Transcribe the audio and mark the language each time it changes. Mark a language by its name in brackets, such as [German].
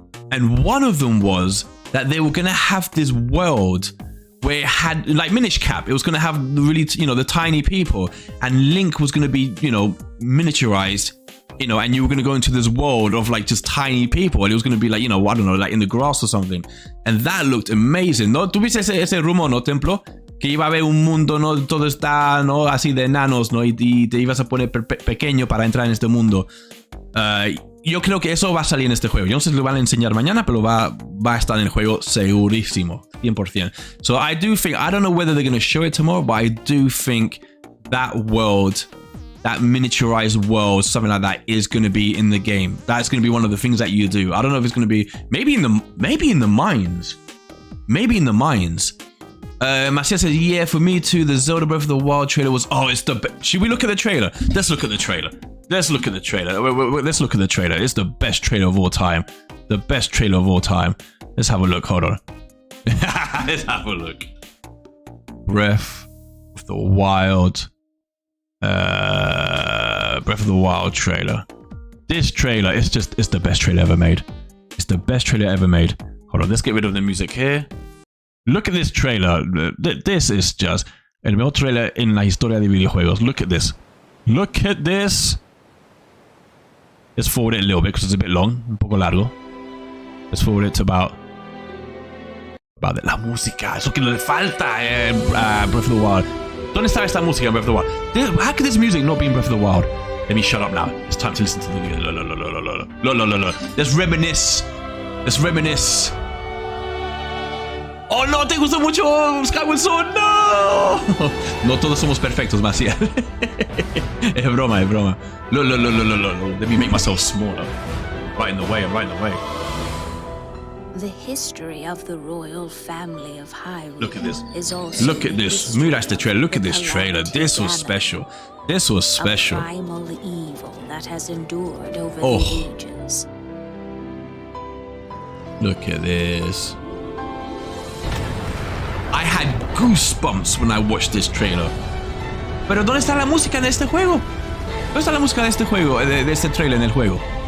[English] And one of them was that they were going to have this world where it had, like Minish Cap, it was going to have really, the tiny people, and Link was going to be, miniaturized you know, and you were going to go into this world of like just tiny people, and it was going to be like, you know, I don't know, like in the grass or something. And that looked amazing, ¿no? [Spanish] ¿Tuviste ese rumor, no, Templo? Que iba a haber un mundo, ¿no? Todo está, ¿no? Así de enanos, ¿no? Y te ibas a poner pequeño para entrar en este mundo. Yo creo que eso va a salir en este juego. Yo no sé si lo van a enseñar mañana, pero va a estar en el juego segurísimo, 100%. [English] So I do think, I don't know whether they're going to show it tomorrow, but I do think that world, that miniaturized world, something like that, is going to be in the game. That's going to be one of the things that you do. I don't know if it's going to be maybe in the mines. Maybe in the mines. Macia says, yeah, for me too, the Zelda Breath of the Wild trailer was, oh, it's the best. Should we look at the trailer? Let's look at the trailer. Let's look at the trailer. Let's look at the trailer. It's the best trailer of all time. The best trailer of all time. Let's have a look. Hold on. Let's have a look. Breath of the Wild. Breath of the Wild trailer. This trailer is just, it's the best trailer ever made. It's the best trailer ever made. Hold on. Let's get rid of the music here. Look at this trailer. This is just [Spanish] el mejor trailer en la historia de videojuegos. [English] Look at this. Look at this. Let's forward it a little bit because it's a bit long. [Spanish] Un poco largo. [English] Let's forward it to about [Spanish] la música. Eso que le falta Breath of the Wild. ¿Dónde está esta música en Breath of the Wild? [English] How could this music not be in Breath of the Wild? Let me shut up now. It's time to listen to the music. Let's reminisce. Let's reminisce. [Spanish] ¡Oh, no! ¡Te gustó mucho Skyward Sword! ¡No! No todos somos perfectos, Maciel. Es broma, es broma. [English] Look. Let me make myself smaller. Right in the way, I'm right in the way. The history of the royal family of Hyrule. Look at this. Is also look at this. [Spanish] Mira este trailer. [English] Look at this trailer. This was special. This was special. A primal evil that has endured over the ages. Look at this. I had goosebumps when I watched this trailer. [Spanish] Pero ¿dónde está la música de este juego? ¿Dónde está la música de este juego? De este trailer en el juego.